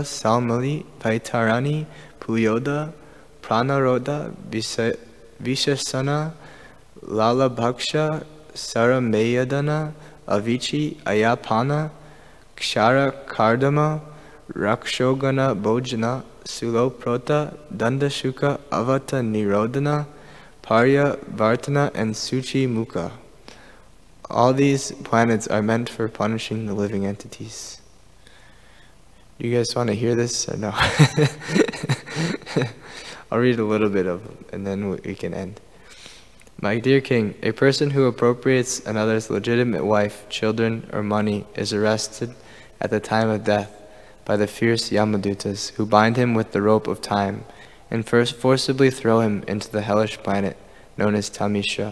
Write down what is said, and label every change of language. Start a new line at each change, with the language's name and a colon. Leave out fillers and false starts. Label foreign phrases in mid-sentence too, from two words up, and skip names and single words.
English: Salmali, Paitarani, Puyoda, Pranaroda, Vishasana, Lala Bhaksha, Saramayadana, Avichi, Ayapana, Kshara Kardama, Rakshogana Bhojana, Suloprota, Dandashuka, Avata Nirodhana, Parya Vartana, and Suchi Mukha. All these planets are meant for punishing the living entities. Do you guys want to hear this or no? I'll read a little bit of it and then we can end. My dear king, a person who appropriates another's legitimate wife, children, or money is arrested at the time of death by the fierce Yamadutas, who bind him with the rope of time and first forcibly throw him into the hellish planet known as Tamishra.